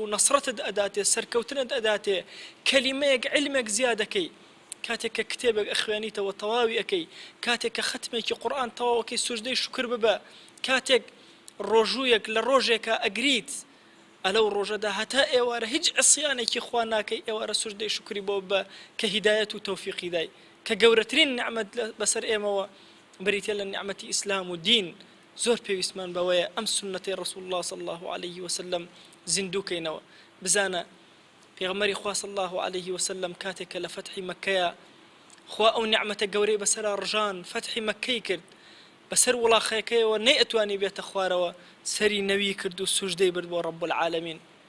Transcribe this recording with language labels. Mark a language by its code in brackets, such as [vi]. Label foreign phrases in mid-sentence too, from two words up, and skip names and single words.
[ckb] نەسرەتت ئەداتێ، سەرکەوتنت ئەداتێ، کەلیمەیەک علمێک زیادەکەی، کاتێک کە کتێبێک ئەخوێنیتەوە تەواوی ئەەکەی، کاتێک کە ختمێکی قورئان تەواوەکەی سوژدەی شکر ببە، کاتێک ڕۆژوویەک لە ڕۆژێکە ئەگریت ئەلەو ڕۆژەدا هەتا ئێوارە هیچ عسیانێکی خوا ناکەی، ئێوارە سوژدەی شکری بۆ بە کە هیدایەت و تەوفیقی دای، کە گەورەترین نعمەت بەسەر ئێمەوە بریتە لە نعمەتی ئیسلام و دین. زۆر پێویستمان بەوەیە ئەم سنەتەی ڕەسوول الله [ar] صلی الله عليه وسلم [ckb] زیندووکەینەوە. بزانە پێغەمبەری خوا [ar] صلی الله عليه وسلم [ckb] کاتێک کە لە فەتحی مەککەیە خوا ئەو نعمەتە گەورەی بەسەرا ڕژان، فەتحی مەککەی کرد، بەسەر وڵاخەکەیەوە نەی ئەتوانی بێتە خوارەوە، سەری نەوی کرد و سوژدەی برد بۆ [ar] ڕەب العالەمین.